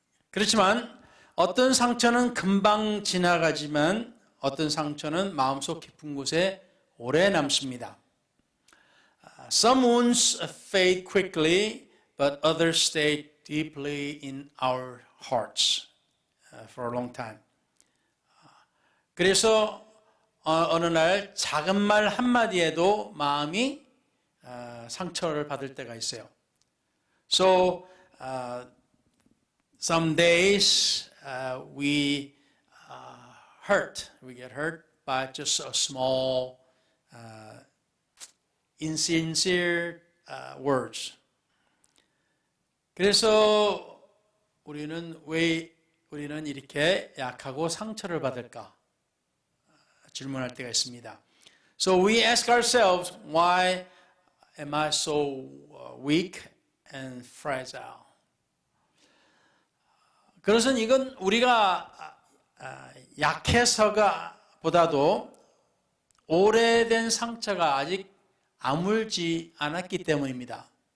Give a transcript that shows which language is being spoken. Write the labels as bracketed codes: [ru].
[ko] 그렇지만 어떤 상처는 금방 지나가지만 어떤 상처는 마음속 깊은 곳에 오래 남습니다. [en] Some wounds fade quickly, but others stay deeply in our hearts for a long time. [ko] 그래서 어느 날 작은 말 한마디에도 마음이 상처를 받을 때가 있어요. [en] So some days we get hurt by just a small insincere words. [ko] 그래서 왜 우리는 이렇게 약하고 상처를 받을까? 질문할 때가 있습니다. [en] So we ask ourselves, why am I so weak and fragile? [ko] 그것은 이건 우리가 약해서가 보다도 오래된 상처가 아직 아물지 않았기 때문입니다.